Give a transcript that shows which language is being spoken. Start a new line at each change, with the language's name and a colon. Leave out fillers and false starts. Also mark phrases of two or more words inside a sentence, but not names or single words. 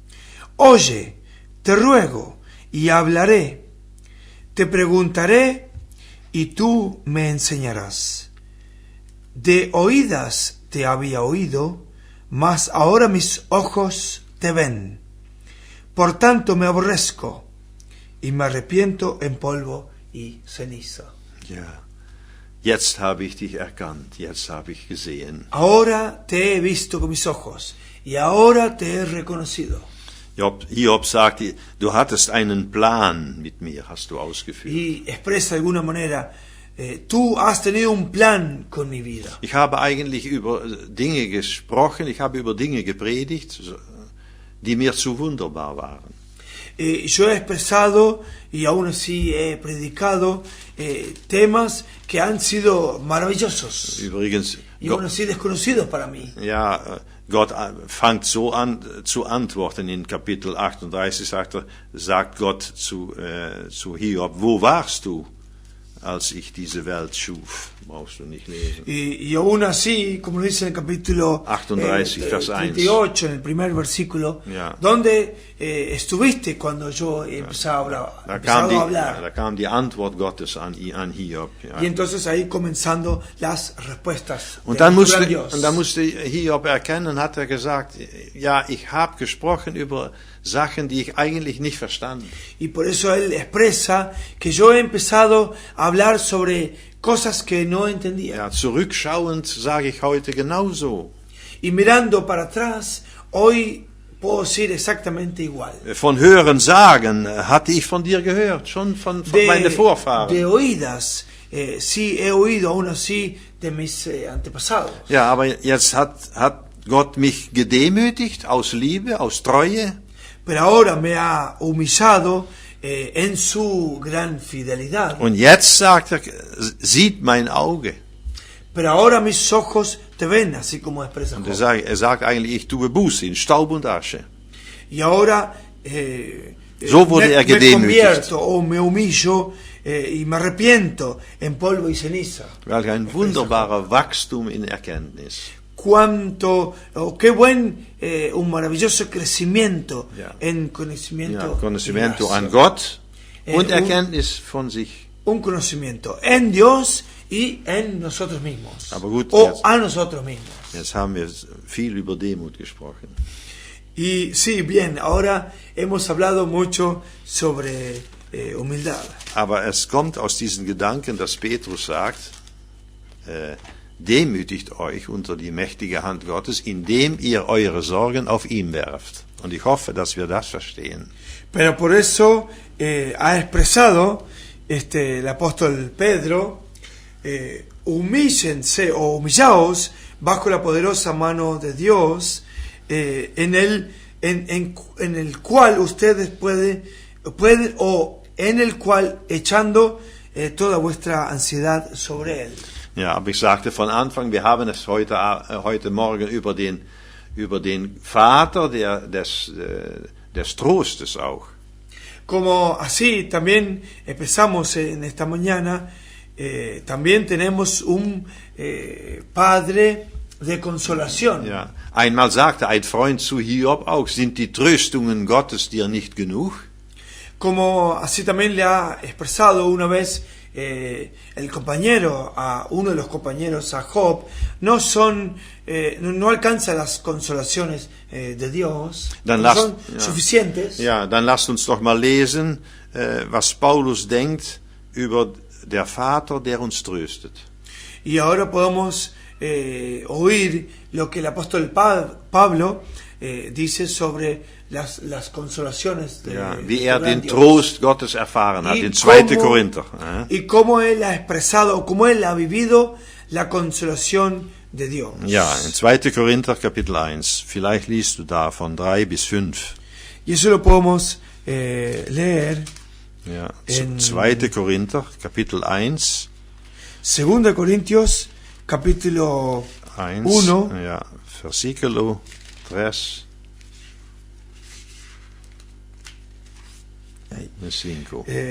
Spanish: Oye, te ruego y hablaré, te preguntaré y tú me enseñarás. De oídas te había oído, mas ahora mis ojos te ven. Por tanto me aborrezco y me arrepiento en polvo y ceniza.
German: Ja. Jetzt habe ich dich erkannt, jetzt habe ich gesehen.
Spanish: Ahora te he visto con mis ojos y ahora te he reconocido.
German: Hiob sagt, du hattest einen Plan mit mir, hast du ausgeführt.
Spanish: Y expresa de alguna manera, tú has tenido un plan con mi vida.
German: Ich habe eigentlich über Dinge gesprochen, ich habe über Dinge gepredigt, die mir zu wunderbar waren.
Spanish: Yo he expresado y aún así he predicado temas que han sido maravillosos
German: Übrigens,
Spanish: y aún así desconocidos para mí.
German: ja, Gott fängt so an zu antworten in Kapitel 38, sagt Gott zu Hiob, wo warst du, als ich diese Welt schuf? Brauchst du nicht lesen.
Spanish: Y aún así, como lo dice en el capítulo
German: 38, Vers 1.
Spanish: 38, en el primer versículo,
German: Ja.
Spanish: ¿dónde estuviste cuando yo empezaba a hablar?
German: Da kam die Antwort Gottes an Hiob. Ja.
Spanish: Y entonces ahí comenzando las respuestas
German: Und
Spanish: de
German: dann
Spanish: nuestro gran Dios.
German: musste Hiob erkennen, hat er gesagt, ja, ich habe gesprochen über Sachen, die ich eigentlich nicht verstanden.
Spanish: Y por eso él expresa que yo he empezado a hablar sobre cosas que no entendía.
German: Ja, zurückschauend sage ich heute genauso.
Spanish: Y mirando para atrás, hoy puedo decir exactamente igual.
German: Von Hören sagen hatte ich von dir gehört, schon von meinen Vorfahren.
Spanish: De oídas, sí he oído aún así de mis antepasados.
German: Ja, aber jetzt hat Gott mich gedemütigt aus Liebe, aus Treue.
Spanish: Pero ahora me ha humillado en su gran fidelidad.
German: Und jetzt sagt er, sieht mein Auge.
Spanish: Pero ahora mis ojos te ven, así como expresa
German: Und
Spanish: Job.
German: er sagt eigentlich, ich tue Buße in Staub und Asche.
Spanish: Y ahora
German: So wurde er
Spanish: me
German: gedemütigt.
Spanish: convierto o me humillo y me arrepiento en polvo y ceniza.
German: Welch ein wunderbarer Wachstum in Erkenntnis.
Spanish: cuánto, o qué buen, un maravilloso crecimiento
German: Ja.
Spanish: en
German: Ja,
Spanish: conocimiento, Conocimiento de
German: an
Spanish: Dios.
German: Gott und
Spanish: un-
German: Erkenntnis von sich.
Spanish: Un conocimiento en Dios y en nosotros mismos,
German: Aber gut,
Spanish: o
German: jetzt-
Spanish: a nosotros mismos.
German: Jetzt haben wir viel über Demut gesprochen.
Spanish: Y sí, bien, ahora hemos hablado mucho sobre humildad.
German: Aber es kommt aus diesen Gedanken, dass Petrus sagt, demütigt euch unter die mächtige Hand Gottes, indem ihr eure Sorgen auf ihn werft. Und ich hoffe, dass wir das verstehen.
Spanish: Pero por eso ha expresado el apóstol Pedro, humíllense o humillaos bajo la poderosa mano de Dios, en el cual ustedes pueden o en el cual echando toda vuestra ansiedad sobre él.
German: Ja, aber ich sagte von Anfang, wir haben es heute Morgen über den Vater des Trostes auch.
Spanish: Como así también empezamos en esta mañana, también tenemos un Padre de consolación.
German: Ja. Einmal sagte ein Freund zu Hiob auch, sind die Tröstungen Gottes dir nicht genug?
Spanish: Como así también le ha expresado una vez el compañero a uno de los compañeros, a Job, no alcanza las consolaciones de Dios,
German: Dann
Spanish: no son
German: ja.
Spanish: suficientes.
German: Ja, dann lasst uns doch mal lesen, was Paulus denkt über der Vater, der uns tröstet.
Spanish: Y ahora podemos oír lo que el apóstol Pablo dice sobre las consolaciones de
German: Ja, wie er
Spanish: gran
German: den
Spanish: Dios.
German: Trost Gottes erfahren hat,
Spanish: Y
German: in 2.
Spanish: cómo-
German: Korinther.
Spanish: Y cómo él ha expresado, o cómo él ha vivido la consolación de Dios.
German: Ja, in 2. Korinther Kapitel 1. Vielleicht liest du da von 3 bis 5.
Spanish: Y eso lo podemos leer
German: Ja, In- 2. Korinther Kapitel 1.
Spanish: 2 Corintios capítulo 1. 1.
German: Ja, versículo 3 bis 5.